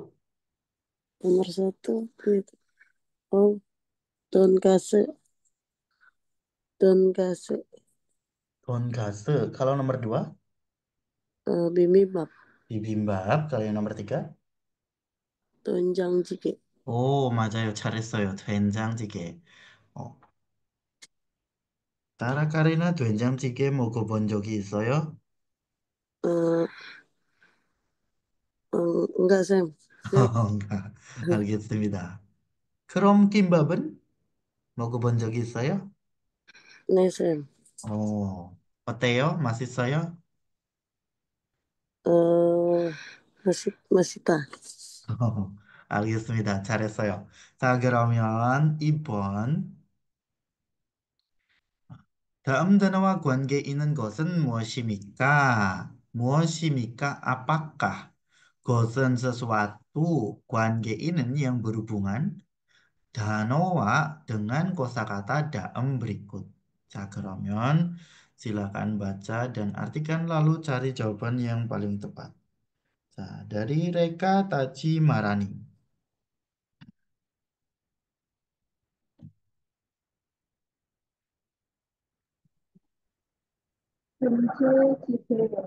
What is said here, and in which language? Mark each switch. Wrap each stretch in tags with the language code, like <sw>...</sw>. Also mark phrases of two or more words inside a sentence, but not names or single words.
<id>Nomor 1. Itu. Oh, tonkatsu. Tonkatsu. Tonkatsu. Kalau nomor 2, Bibimbap. bibimbap. Kalau yang nomor 3, Doenjangjjigae.</id> <ko>오, 맞아요. 잘했어요. 된장찌개. 어, 따라카리나 된장찌개 먹어본 적이 있어요?</ko> <id>Eh, enggak, Sam. Next. enggak.</id> <ko>알겠습니다. 그럼 김밥은 먹어본 적이 있어요?</ko> <id>Next, Sam.</id> <ko>어때요? 맛있어요?</ko> <id>Eh, masih tah.</id> <ko>알겠습니다. 잘했어요. 자, 그러면 2번. 다음 단어와 관계 있는 것은 무엇입니까?</ko> <id>무엇입니까? apakah? 것은 sesuatu,</id> <ko>관계 있는</ko> <id>yang berhubungan, 단어와 dengan kosakata dalam berikut.</id> <ko>자, 그러면</ko> <id>silakan baca dan artikan lalu cari jawaban yang paling tepat. 자, dari Reka Taji Marani.</id> <ko>김치찌개.</ko>